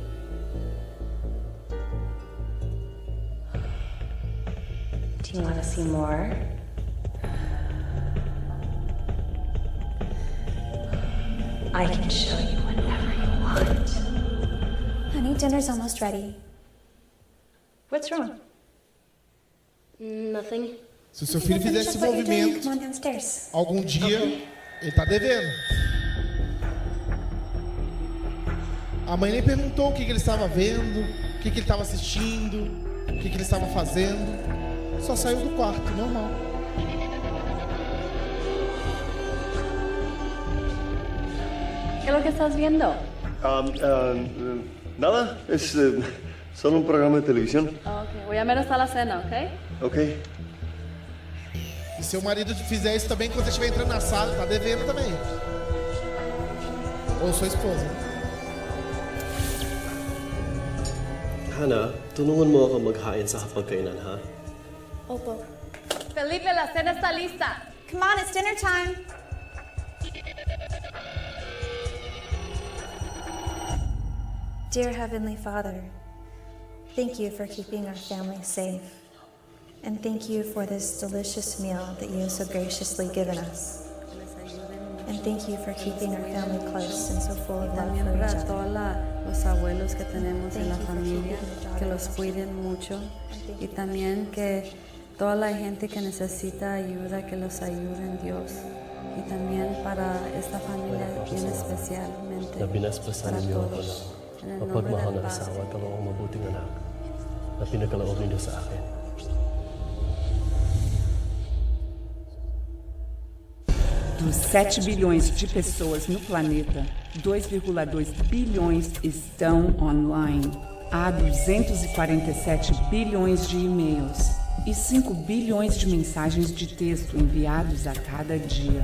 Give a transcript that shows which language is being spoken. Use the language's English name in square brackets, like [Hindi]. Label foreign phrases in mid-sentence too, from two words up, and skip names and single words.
[English] Do you want to see more? I can show you whatever you want. Honey, dinner's almost ready. What's wrong? Nothing. [Portuguese] Se o seu filho fizer esse movimento, [English] Come on downstairs. [Portuguese] algum dia, ele está devendo. A mãe nem perguntou o que ele estava vendo, o que ele estava assistindo, o que ele estava fazendo. Só saiu do quarto, normal. [Spanish] ¿Qué es lo que estás viendo? Nada, es solo un programa de televisión. Ok, voy a ver hasta la cena, ¿ok? Ok. [Portuguese] E se o marido fizer isso também, quando você estiver entrando na sala, tá devendo também. Ou sua esposa. [Filipino] Hana, tulungan mo ako maghain sa hapagkainan, ha? Opo. [Spanish] Felipe, la cena está lista. [English] Come on, it's dinner time. Dear Heavenly Father, thank you for keeping our family safe. And thank you for this delicious meal that you have so graciously given us. And thank you for keeping our family close and so full of love [Spanish] También [English] for each [Spanish] para [English] other. [Spanish] todos los abuelos que tenemos en la familia, que los cuiden mucho y también que toda la gente que necesita ayuda, que los ayuden Dios. Y también para esta familia bien especialmente, [Filipino] Na pinaspasan [Spanish] para [Filipino] ninyo ako [Spanish] todos. [Filipino] na [Spanish] En el nombre [Filipino] mapagmahal [Spanish] del [Filipino] na [Spanish] Padre. [Filipino] asawa at ang akong mabuting anak na pinagkaloob ninyo sa akin. [Portuguese] Dos 7 bilhões de pessoas no planeta, 2,2 bilhões estão online. Há 247 bilhões de e-mails e 5 bilhões de mensagens de texto enviados a cada dia.